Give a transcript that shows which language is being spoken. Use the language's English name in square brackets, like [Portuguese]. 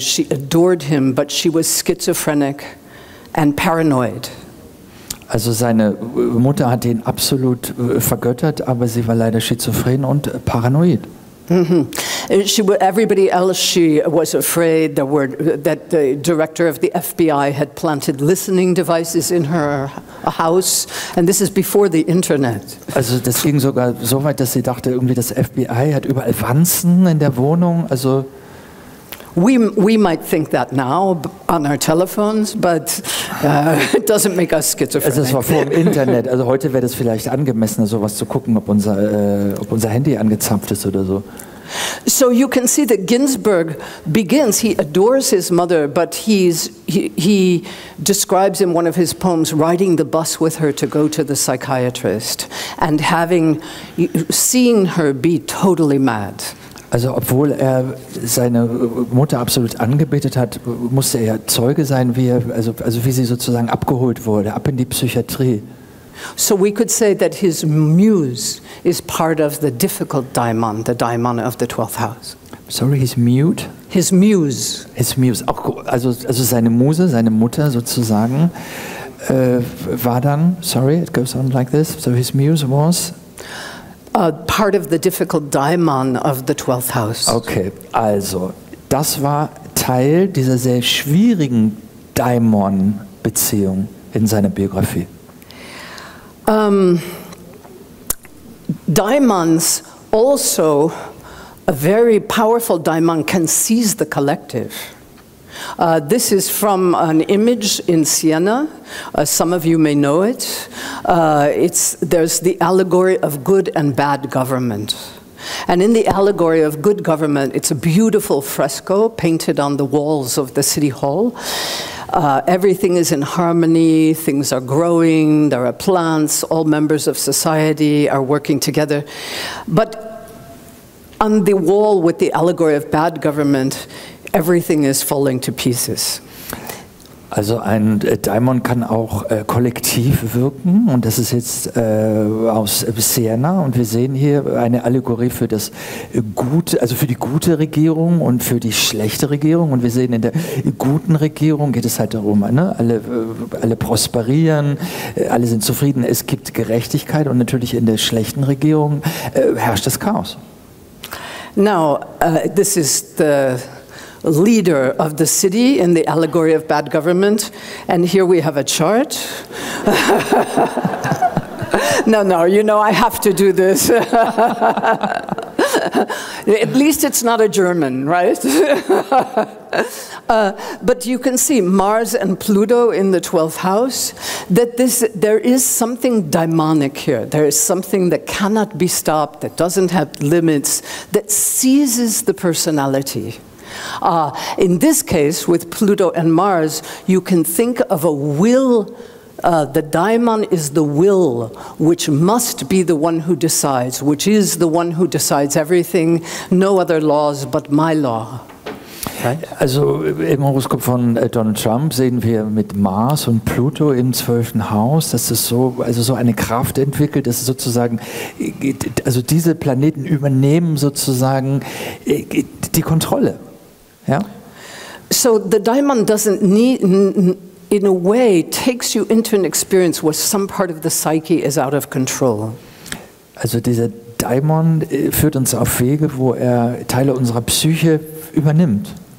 [English] She adored him, but she was schizophrenic and paranoid. [German] Also seine Mutter hat ihn absolut vergöttert, aber sie war leider schizophren und paranoid. [English] Everybody else, she was afraid that the director of the FBI had planted listening devices in her house, and this is before the internet. [German] Also das ging sogar so weit, dass sie dachte, irgendwie das FBI hat überall Wanzen in der Wohnung. Also [English] We might think that now on our telephones, but it doesn't make us schizophrenic. [German] Also das war vor dem Internet. Also heute wäre das vielleicht angemessener, sowas zu gucken, ob unser Handy angezapft ist oder so. [English] So you can see that Ginsberg begins, he adores his mother, but he describes in one of his poems riding the bus with her to go to the psychiatrist and seeing her be totally mad. [German] Also obwohl er seine Mutter absolut angebetet hat, musste er Zeuge sein, wie sie sozusagen abgeholt wurde, ab in die Psychiatrie. [English] So we could say that his muse is part of the difficult Daimon, the Daimon of the 12th house. Sorry, he's mute? His muse. His muse, [German] auch, also seine Muse, seine Mutter sozusagen, war dann, [English] sorry, it goes on like this, so his muse was? Part of the difficult Daimon of the 12th house. [German] Okay, also, das war Teil dieser sehr schwierigen Daimon-Beziehung in seiner Biografie. [English] Daimons also, a very powerful daimon can seize the collective. This is from an image in Siena. Some of you may know it. There's the allegory of good and bad government. And in the allegory of good government, it's a beautiful fresco painted on the walls of the city hall. Everything is in harmony, things are growing, there are plants, all members of society are working together. But on the wall with the allegory of bad government, everything is falling to pieces. [German] Also ein Daimon kann auch kollektiv wirken und das ist jetzt aus Siena und wir sehen hier eine Allegorie für das gute, also für die gute Regierung und für die schlechte Regierung und wir sehen in der guten Regierung geht es halt darum, ne? alle prosperieren, alle sind zufrieden, es gibt Gerechtigkeit und natürlich in der schlechten Regierung herrscht das Chaos. [English] Now, this is the leader of the city in the allegory of bad government, and here we have a chart. No, you know I have to do this. At least it's not a German, right? But you can see Mars and Pluto in the 12th house, that there is something daimonic here. There is something that cannot be stopped, that doesn't have limits, that seizes the personality. In this case, with Pluto and Mars, you can think of a will. The daimon is the will, which must be the one who decides, which is the one who decides everything, no other laws but my law. Right? [German] Also im Horoskop von Donald Trump sehen wir mit Mars und Pluto im 12. Haus, dass es so eine Kraft entwickelt, dass es sozusagen, also diese Planeten übernehmen sozusagen die Kontrolle. Ja? [English] So the daimon doesn't need, in a way, takes you into an experience where some part of the psyche is out of control. [German] Also dieser Daimon führt uns auf Wege, wo er Teile unserer Psyche übernimmt.